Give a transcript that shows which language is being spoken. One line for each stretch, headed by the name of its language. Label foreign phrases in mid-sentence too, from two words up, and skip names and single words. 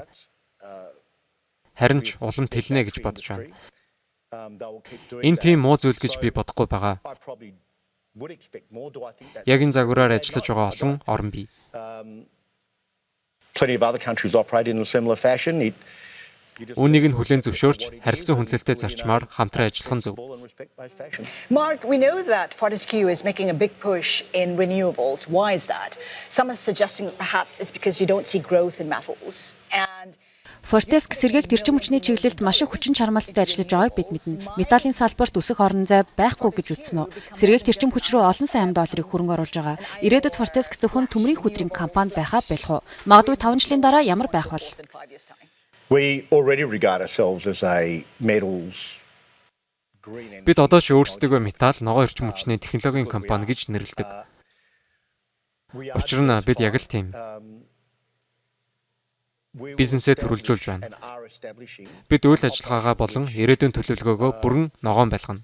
Mongolian: Харин ч улам тэлнэ гэж бодож байна. Энэ тийм муу зүйл гэж би бодохгүй байгаа. Яг энэ загвараар ажиллаж байгаа олон орн бий.
English: Plenty of other countries operate in a similar fashion.
Mongolian: Үүнийг нь хүлээн зөвшөөрч харилцан хүндлэлтэй зарчмаар хамтран ажиллах нь зөв.
English: Mark, we know that Fortescue is making a big push in renewables. Why is that? Some are suggesting perhaps it's because you don't see growth in metals. And
Mongolian: Fortescue сэргээгт эрчим хүчний чиглэлд маш их хүчин чармайлттай ажиллаж байгааг бид мэднэ. Металлын салбарт үсэх орон зай байхгүй гэж үзнэ. Сэргээгт эрчим хүч рүү олон сайн $8 хөрөнгө оруулж байгаа. Ирээдүйд Fortescue зөвхөн төмрийн хөдрийн компани байхаа болох уу? Магадгүй 5 жилийн дараа ямар байх бол?
English: We already regard ourselves as a metals green
Mongolian: Бид одоо ч өөрсдөө металл, ногоон эрчим хүчний технологийн компани гэж нэрлэдэг. Учир нь бид яг л тийм бизнесээ төрөлжүүлж байна. Бид үйл ажиллагаагаа болон ирээдүйн төлөвлөгөөгөө бүрэн ногоон байлгана.